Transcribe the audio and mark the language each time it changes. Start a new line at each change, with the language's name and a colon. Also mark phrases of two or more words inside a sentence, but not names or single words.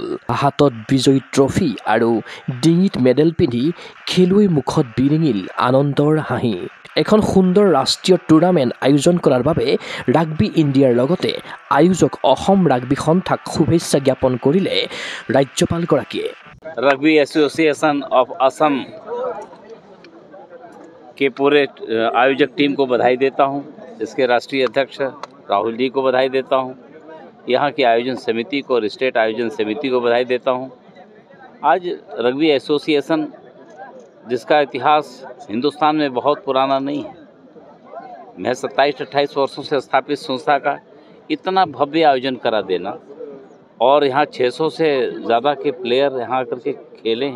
Assamese: হাতত বিজয়ী ট্ৰফি আৰু ডিঙিত মেডেল পিন্ধি খেলুৱৈৰ মুখত বিৰিঙিল আনন্দৰ হাঁহি। এখন সুন্দৰ ৰাষ্ট্ৰীয় টুৰ্ণামেণ্ট আয়োজন কৰাৰ বাবে ৰাগবী ইণ্ডিয়াৰ লগতে আয়োজক অসম ৰাগবী সন্থাক শুভেচ্ছা জ্ঞাপন কৰিলে ৰাজ্যপালগৰাকীয়ে।
Hindi: रग्बी एसोसिएशन ऑफ असम के पूरे आयोजक टीम को बधाई देता हूं। इसके राष्ट्रीय अध्यक्ष राहुल जी को बधाई देता हूं। यहां की आयोजन समिति को और स्टेट आयोजन समिति को बधाई देता हूं। आज रग्बी एसोसिएशन, जिसका इतिहास हिंदुस्तान में बहुत पुराना नहीं है, महज 27-28 वर्षों से स्थापित संस्था का इतना भव्य आयोजन करा देना, और यहाँ 600 से ज़्यादा के प्लेयर यहाँ आकर के खेले हैं।